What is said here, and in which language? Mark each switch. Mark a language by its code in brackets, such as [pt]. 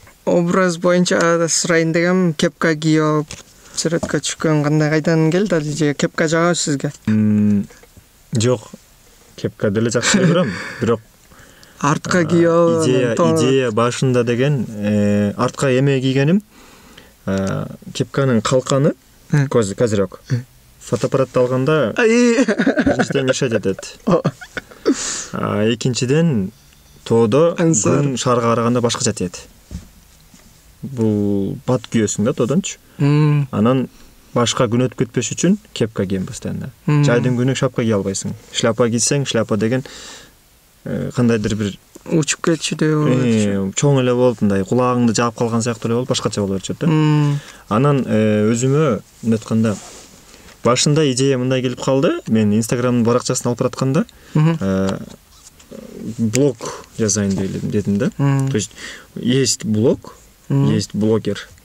[ky] Образ боюнча сурайын дегем, кепка кийип, сүрөткө түшкөн кандай кайдан келди, же кепка жагабы сизге? Жок, кепка деле жакшы көрөм, бирок артка кийип, идея башында деген артка эме кийгеним, кепканын калканы козирек. Фотоаппаратты алганда биринчиден мешать этет. Экинчиден тоодо күн шаарга караганда башкача тиет. Бул бат күйөсүң да тоодончу. Анан башка күн өтүп кетпеш үчүн кепка кийем постоянно. Жайдын күнү шапка кие албайсың. Шляпа кийсең, шляпа деген кандайдыр бир учуп кетчүдөй болот. Чоң эле болуп, мындай кулагыңды жаап калган сыяктуу эле болуп, башкача болуп атышат да. Анан өзүмө эмне айтканда башында идея мындай келип калды. Мен Instagram'дын баракчасын алып баратканда блог жазайын дедим да. [ru] То есть есть блог, есть блогер.